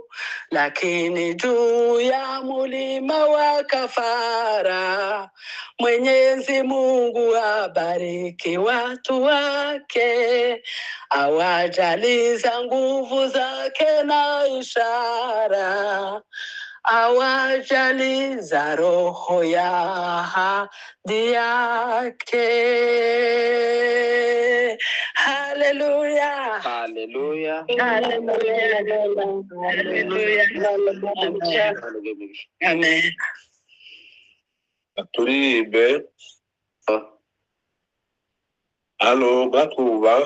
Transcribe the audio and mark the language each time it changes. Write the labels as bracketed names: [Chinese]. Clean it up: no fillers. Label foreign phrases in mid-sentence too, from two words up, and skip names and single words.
[Swahili] Lakini juu ya mulima wa kafara, Mwenyezi Mungu abariki watu wake, awajaliza nguvu zake na ishara, awajaliza roho ya ahadi yake. Haleluya, haleluya, haleluya, haleluya. Amen. Turibe. Halo, batuba.